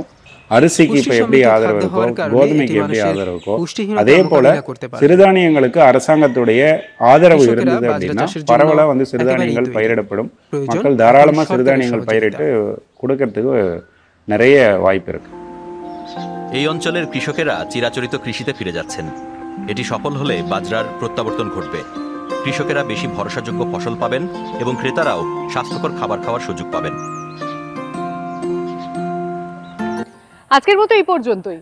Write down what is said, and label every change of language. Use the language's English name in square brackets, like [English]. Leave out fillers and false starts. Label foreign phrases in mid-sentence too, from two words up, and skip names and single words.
[Tamil] அரிசிக்கு இப்ப எப்படி ஆதரவு இருக்கோ, கோதுமைக்கு எப்படி ஆதரவு இருக்கோ, அதே போல சிறுதானியங்களுக்கு அரசாங்கத்துடைய ஆதரவு இருந்தது அப்படின்னா பரவலா வந்து சிறுதானியங்கள் பயிரிடப்படும். மக்கள் தாராளமா சிறுதானியங்கள் பயிரிட்டு கொடுக்கறதுக்கு நிறைய வாய்ப்பு இருக்கு। [Bangla] এই অঞ্চলের কৃষকেরা চিরাচরিত কৃষিতে ফিরে যাচ্ছেন। এটি সফল হলে বাজরার প্রত্যাবর্তন ঘটবে। কৃষকেরা বেশি ভরসাযোগ্য ফসল পাবেন এবং ক্রেতারাও স্বাস্থ্যকর খাবার খাওয়ার সুযোগ পাবেন। আজকের মতো এই পর্যন্তই।